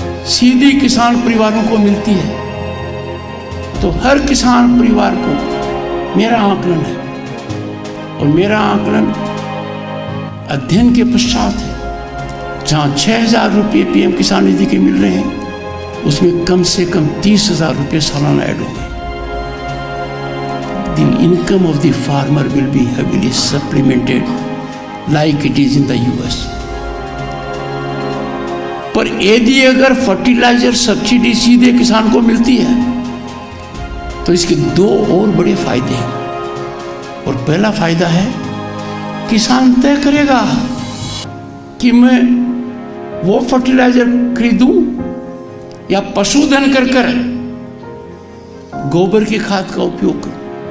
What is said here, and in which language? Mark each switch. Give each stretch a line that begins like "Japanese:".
Hindi: सीधी किसान परिवारों को मिलती है तो हर किसान परिवार को, मेरा आकलन है और मेरा आकलन अध्ययन के पश्चात है, जहां 6,000 रुपये पीएम किसान निधि के मिल रहे हैं उसमें कम से कम 30,000 रुपये सालाना ऐड होंगे।
English: The income of the farmer will be heavily supplemented like it is in the US.
Hindi: पर यदि अगर फर्टिलाइजर सब्सिडी सीधे किसान को मिलती है तो इसके दो और बड़े फायदे हैं। और पहला फायदा है, किसान तय करेगा कि मैं वो फर्टिलाइजर खरीदूं या पशुधन कर कर गोबर की खाद का उपयोग करूं।